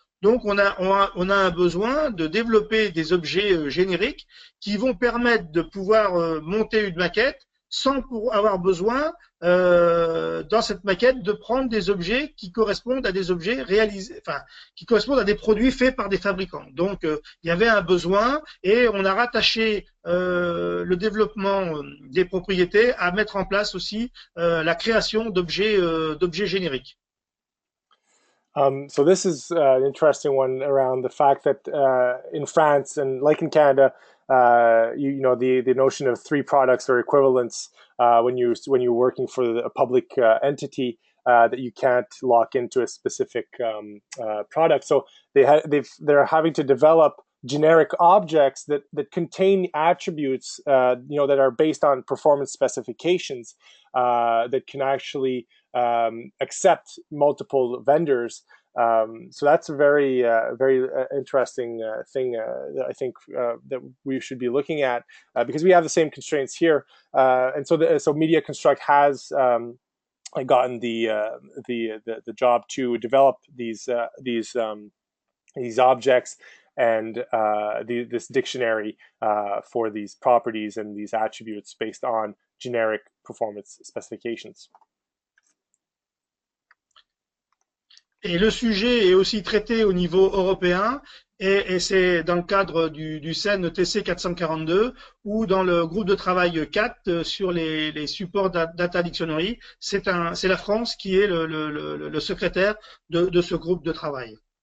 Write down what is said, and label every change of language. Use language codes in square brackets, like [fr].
[fr] Donc, on a un besoin de développer des objets génériques qui vont permettre de pouvoir monter une maquette sans avoir besoin, dans cette maquette, de prendre des objets qui correspondent à des objets réalisés, enfin, qui correspondent à des produits faits par des fabricants. Donc, il y avait un besoin et on a rattaché le développement des propriétés à mettre en place aussi la création d'objets génériques. [en] So this is an interesting one around the fact that in France and like in Canada, the notion of three products or equivalents when you're working for a public entity that you can't lock into a specific product. So they're having to develop generic objects that contain attributes that are based on performance specifications that can actually accept multiple vendors. So that's a very interesting thing that I think that we should be looking at because we have the same constraints here, and so Medi Construct has gotten the job to develop these objects and this dictionary for these properties and these attributes based on generic performance specifications. [fr] Et le sujet est aussi traité au niveau européen et c'est dans le cadre du CEN TC 442 ou dans le groupe de travail 4 sur les supports Data Dictionary. C'est la France qui est le secrétaire de ce groupe de travail.